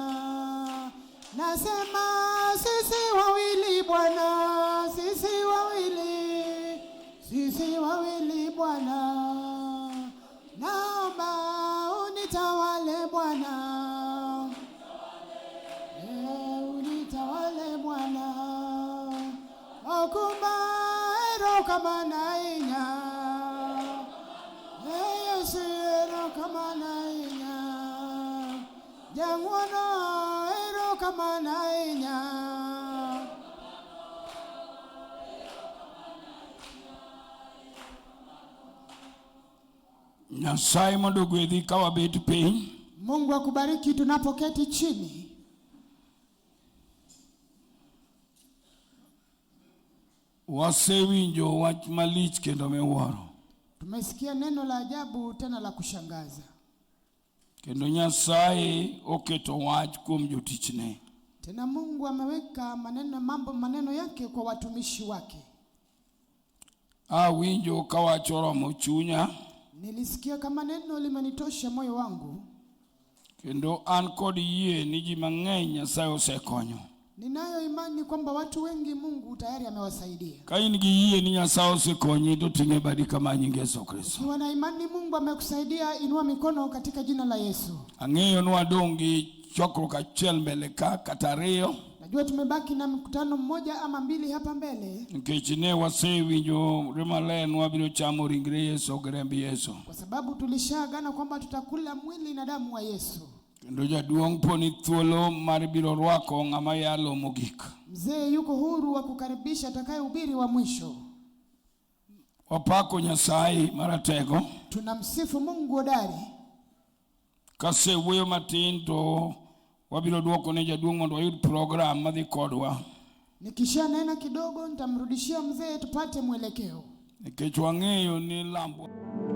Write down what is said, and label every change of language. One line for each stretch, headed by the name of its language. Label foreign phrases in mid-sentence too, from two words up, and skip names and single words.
Swahili: Nasema sisi wawili Bwana, sisi wawili. Sisi wawili Bwana. Naomba unitawale Bwana. Unitawale Bwana.
Luo (Kenya and Tanzania): Okumba ero kama nainya. Yesu ero kama nainya. Jangwono ero kama nainya. Nyasaye mondo gwedhi ka wabet piny.
Swahili: Mungu akubariki tunapoketi chini.
Luo (Kenya and Tanzania): Wasewinjo wach malich kendo miwuoro.
Swahili: Tumesikia neno la ajabu tena la kushangaza.
Luo (Kenya and Tanzania): Kendo Nyasaye oketo wach kuom jotichne.
Swahili: Tena Mungu ameweka maneno yake kwa watumishi wake.
Luo (Kenya and Tanzania): Awinjo kawacho romo chunya.
Swahili: Nilisikia kama neno limenitosha moyo wangu.
Luo (Kenya and Tanzania): Kendo an kod yie ni ji mang'eny Nyasaye osekonyo.
Swahili: Ninayo imani kwamba watu wengi Mungu tayari amewasaidia.
Luo (Kenya and Tanzania): Kaini giye ni Nyasaye osekonyi to tinge badi kama nyinge Yesu Kristo.
Swahili: Ukiwa na imani Mungu amekusaidia, inua mikono katika jina la Yesu.
Luo (Kenya and Tanzania): Ang'eyo nwa dongi chokruok achiel mbele ka kata ariyo.
Swahili: Najua tumebaki na mkutano mmoja ama mbili hapa mbele.
Luo (Kenya and Tanzania): Nikech ne wasewinjo maler ni wabiro chamo ringre Yesu gi remb Yesu.
Swahili: Kwa sababu tulishaagana kwamba tutakula mwili na damu wa Yesu.
Luo (Kenya and Tanzania): Kendo jaduong' poni thuolo mar biro rwako ng'ama yalo mogik.
Swahili: Mzee yuko huru wa kukaribisha atakayehubiri wa mwisho.
Luo (Kenya and Tanzania): Wapako Nyasaye maratego.
Swahili: Tunamsifu Mungu hodari.
Luo (Kenya and Tanzania): Kase wuoyo matin to wabiro duoko ne jaduong' mondo wayud program madhi kodwa.
Swahili: Nikisha nena kidogo nitamrudishia mzee tupate mwelekeo.
Luo (Kenya and Tanzania): Nikech wang'eyo ni lambo